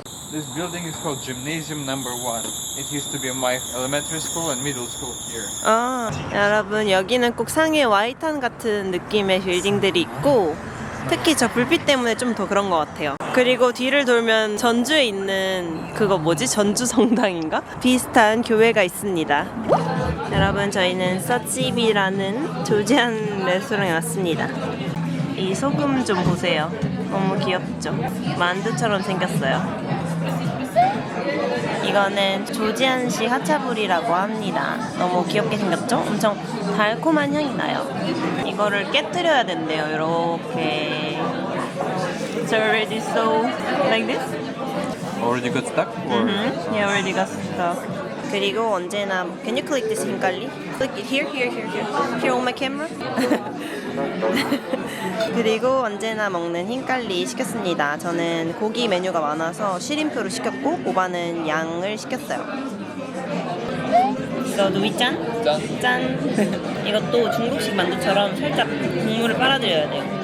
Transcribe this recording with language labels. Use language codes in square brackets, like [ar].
[en] This building is called Gymnasium Number 1. It used to be my elementary school and middle school here. [ko] 여러분 여기는 꼭 상해 와이탄 같은 느낌의 빌딩들이 있고 특히 저 불빛 때문에 좀 더 그런 것 같아요. 그리고 뒤를 돌면 전주에 있는 그거 뭐지? 전주 성당인가? 비슷한 교회가 있습니다. 여러분 저희는 서치비라는 조지안 레스토랑에 왔습니다. 이 소금 좀 보세요. 너무 귀엽죠? 만두처럼 생겼어요. 이거는 조지안식 하차불이라고 합니다. 너무 귀엽게 생겼죠? 엄청 달콤한 향이 나요. 이거를 깨뜨려야 된대요. 이렇게. [en] It's already so like this? Already got stuck? Or? Yeah, already got stuck. [ko] 그리고 언제나 [en] Can you click this 흰갈리? Click it here. Here on my camera. [ko] 그리고 언제나 먹는 흰갈리 시켰습니다. 저는 고기 메뉴가 많아서 시림프를 시켰고 오바는 양을 시켰어요. 이거 누이짠? 짠. 이것도 중국식 만두처럼 살짝 국물을 빨아들여야 돼요.